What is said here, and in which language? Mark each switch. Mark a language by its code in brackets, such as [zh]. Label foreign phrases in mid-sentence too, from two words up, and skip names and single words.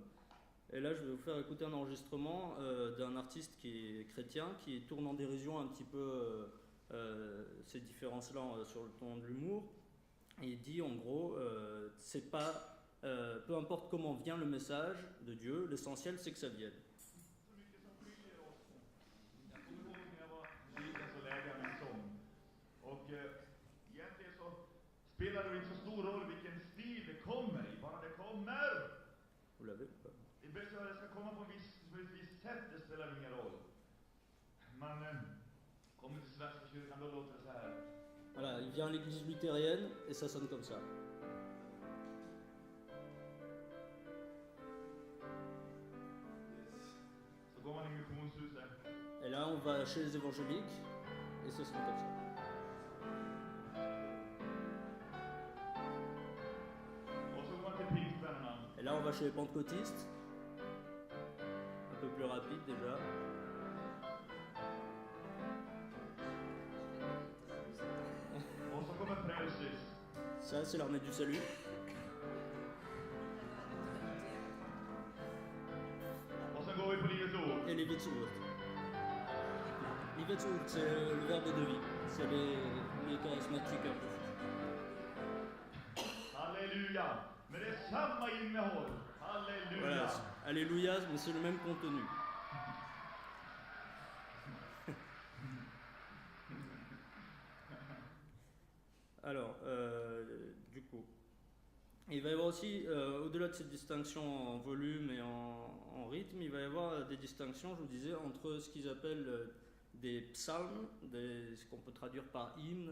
[fr] Et là, je vais vous faire écouter un enregistrement d'un artiste qui est chrétien, qui tourne en dérision un petit peu ces différences-là sur le ton de l'humour. Et il dit en gros, c'est pas, peu importe comment vient le message de Dieu, l'essentiel c'est que ça vienne. [sv] Spelar det inte så stor roll vilken stil det kommer i, bara det kommer. [fr] Vous l'avez ou pas? [sv] Det ska komma på ett visst sätt, det spelar ingen roll. Man kommer till Svenska kyrkan, då låter det så här. [fr] Voilà, il vient à l'église luthérienne et ça sonne comme ça. [sv] Så går man i missionshuset. [fr] Et là, on va chez les évangéliques et ça sonne comme ça. Et là, on va chez les pentecôtistes, un peu plus rapide déjà. Ça, c'est l'armée du salut. Et les Livets Ord. Livets Ord, c'est le verbe de vie. C'est les charismatiques un peu. Alléluia! [sv] Men det är samma innehåll. Halleluja! [fr] Voilà, alléluia, mais c'est le même contenu. Alors, du coup, il va y avoir aussi, au-delà de cette distinction en volume et en rythme, il va y avoir des distinctions, je vous disais, entre ce qu'ils appellent des psalmes, ce qu'on peut traduire par hymne.